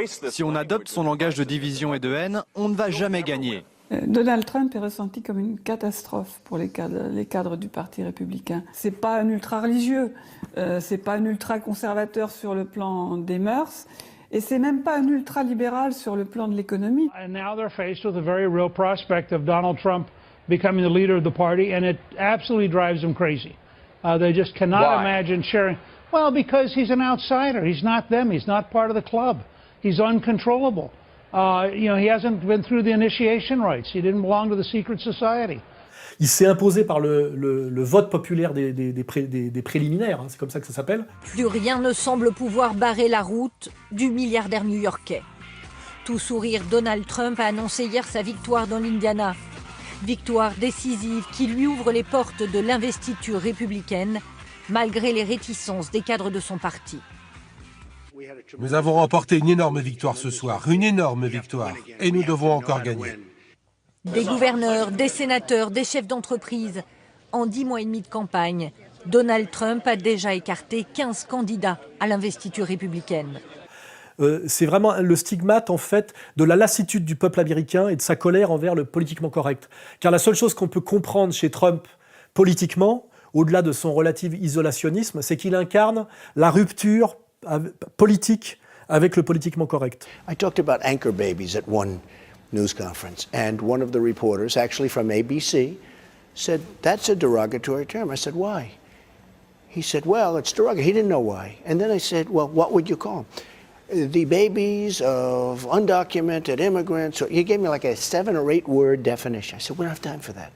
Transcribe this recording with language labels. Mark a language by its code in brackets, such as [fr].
[fr] Si on adopte son langage de division et de haine, on ne va jamais gagner. Donald Trump est ressenti comme une catastrophe pour les cadres du Parti républicain. C'est pas un ultra-religieux, c'est pas un ultra-conservateur sur le plan des mœurs, et c'est même pas un ultra-libéral sur le plan de l'économie. [en] And now they're faced with a very real prospect of Donald Trump becoming the leader of the party, and it absolutely drives them crazy. They just cannot imagine sharing. Well, because he's an outsider. He's not them. He's not part of the club. He's uncontrollable. He hasn't been through the initiation rites. He didn't belong to the secret society. [fr] Il s'est imposé par le vote populaire des préliminaires, c'est comme ça que ça s'appelle. Plus rien ne semble pouvoir barrer la route du milliardaire new-yorkais. Tout sourire, Donald Trump a annoncé hier sa victoire dans l'Indiana. Victoire décisive qui lui ouvre les portes de l'investiture républicaine, malgré les réticences des cadres de son parti. Nous avons remporté une énorme victoire ce soir, une énorme victoire, et nous devons encore gagner. Des gouverneurs, des sénateurs, des chefs d'entreprise. En 10 mois et demi de campagne, Donald Trump a déjà écarté 15 candidats à l'investiture républicaine. C'est vraiment le stigmate, en fait, de la lassitude du peuple américain et de sa colère envers le politiquement correct. Car la seule chose qu'on peut comprendre chez Trump politiquement, au-delà de son relatif isolationnisme, c'est qu'il incarne la rupture politique avec le politiquement correct. [en] I talked about anchor babies at one news conference, and one of the reporters, actually from ABC, said, "That's a derogatory term." I said, "Why?" He said, "Well, it's derogatory." He didn't know why. And then I said, "Well, what would you call them?" The babies of undocumented immigrants. So he gave me like a 7 or 8 word definition. I said, "We don't have time for that.